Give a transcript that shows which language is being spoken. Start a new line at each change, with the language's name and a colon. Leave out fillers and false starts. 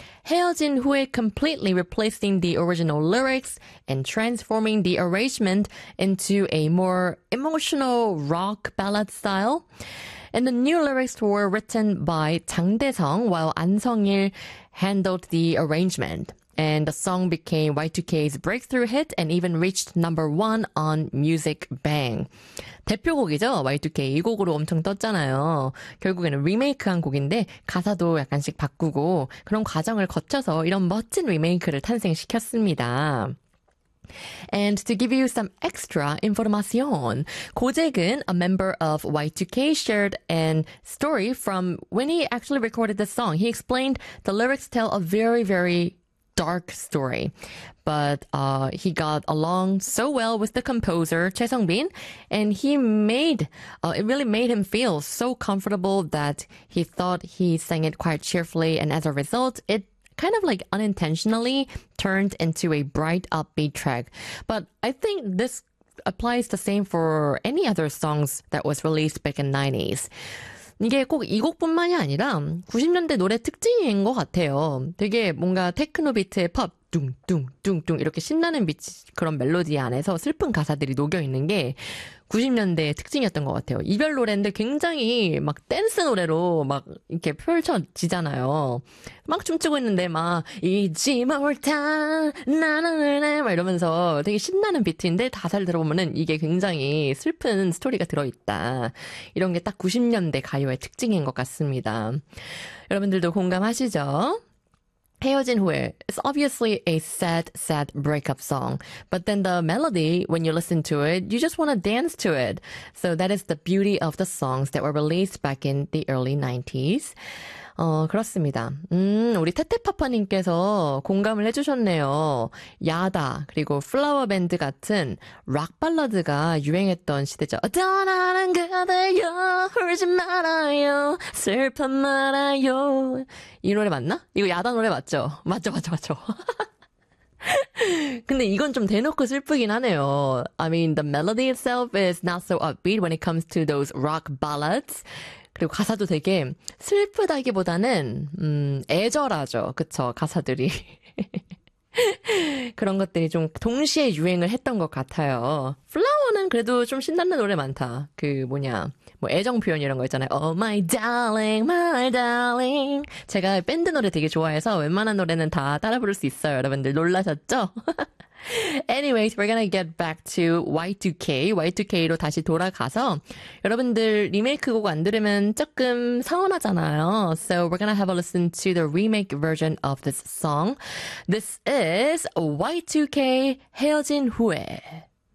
English: 헤어진 후에 completely replacing the original lyrics and transforming the arrangement into a more emotional rock ballad style. And the new lyrics were written by 장대성, while 안성일 handled the arrangement. And the song became Y2K's breakthrough hit and even reached number one on Music Bang.
Korean: 대표곡이죠? Y2K. 이 곡으로 엄청 떴잖아요. 결국에는 리메이크한 곡인데, 가사도 약간씩 바꾸고, 그런 과정을 거쳐서 이런 멋진 리메이크를 탄생시켰습니다.
English: And to give you some extra information, 고잭은 a member of Y2K shared a story from when he actually recorded the song. He explained the lyrics tell a very, very dark story. But he got along so well with the composer, 최성빈, and it really made him feel so comfortable that he thought he sang it quite cheerfully. And as a result, it kind of like unintentionally turned into a bright, upbeat track. But I think this applies the same for any other songs that was released back in the 90s.
Korean: 이게 꼭이 곡뿐만이 아니라 90년대 노래 특징인 것 같아요. 되게 뭔가 테크노 비트의 팝, 뚱뚱뚱뚱 이렇게 신나는 비치, 그런 멜로디 안에서 슬픈 가사들이 녹여 있는 게 90년대의 특징이었던 것 같아요. 이별 노래인데 굉장히 막 댄스 노래로 막 이렇게 펼쳐지잖아요. 막 춤추고 있는데 막 잊지 못한 나는 막 이러면서 되게 신나는 비트인데 가사를 들어보면은 이게 굉장히 슬픈 스토리가 들어있다. 이런 게딱 90년대 가요의 특징인 것 같습니다. 여러분들도 공감하시죠?
English: 헤어진 후에, it's obviously a sad, sad breakup song. But then the melody, when you listen to it, you just want to dance to it. So that is the beauty of the songs that were released back in the early 90s.
Korean: 그렇습니다. 우리 테테파파님께서 공감을 해주셨네요. 야다, 그리고 플라워 밴드 같은 락 발라드가 유행했던 시대죠. 떠나는 그대여, 울지 말아요, 슬퍼 말아요. 이 노래 맞나? 이거 야다 노래 맞죠? 맞죠, 맞죠, 맞죠. 근데 이건 좀 대놓고 슬프긴 하네요.
English: I mean, the melody itself is not so upbeat when it comes to those rock ballads.
Korean: 그리고 가사도 되게 슬프다기보다는 애절하죠. 그쵸? 가사들이. 그런 것들이 좀 동시에 유행을 했던 것 같아요. 플라워는 그래도 좀 신나는 노래 많다. 그 뭐냐? 뭐 애정 표현 이런 거 있잖아요.
English: Oh my darling, my darling.
Korean: 제가 밴드 노래 되게 좋아해서 웬만한 노래는 다 따라 부를 수 있어요. 여러분들 놀라셨죠?
English: Anyways, we're gonna get back to Y2K.
Korean: Y2K로 다시 돌아가서 여러분들 리메이크 곡안 들으면 조금 서운하잖아요.
English: So we're gonna have a listen to the remake version of this song. This is Y2K 헤어진 후에.